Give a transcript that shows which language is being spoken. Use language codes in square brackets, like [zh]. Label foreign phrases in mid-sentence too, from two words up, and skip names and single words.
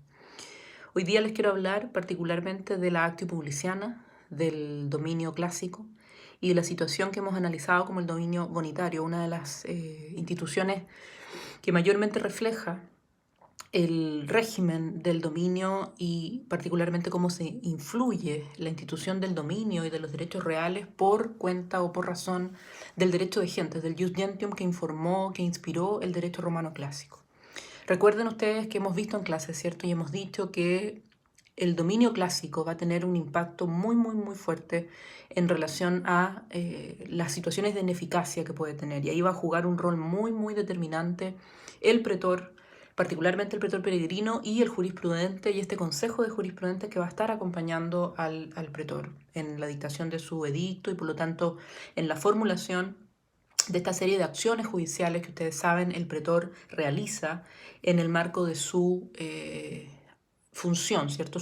[es] Hoy día les quiero hablar particularmente de la [la] Actio Publiciana, [es] del dominio clásico y de la situación que hemos analizado como el dominio bonitario, una de las instituciones que mayormente refleja el régimen del dominio y particularmente cómo se influye la institución del dominio y de los derechos reales por cuenta o por razón del derecho de gentes, del [la] jus gentium [es] que informó, que inspiró el derecho romano clásico. Recuerden ustedes que hemos visto en clase, ¿cierto? Y hemos dicho que el dominio clásico va a tener un impacto muy fuerte en relación a las situaciones de ineficacia que puede tener. Y ahí va a jugar un rol muy determinante el pretor, particularmente el pretor peregrino y el jurisprudente y este consejo de jurisprudentes que va a estar acompañando al pretor en la dictación de su edicto y por lo tanto en la formulación de esta serie de acciones judiciales que ustedes saben el pretor realiza en el marco de su función, ¿cierto?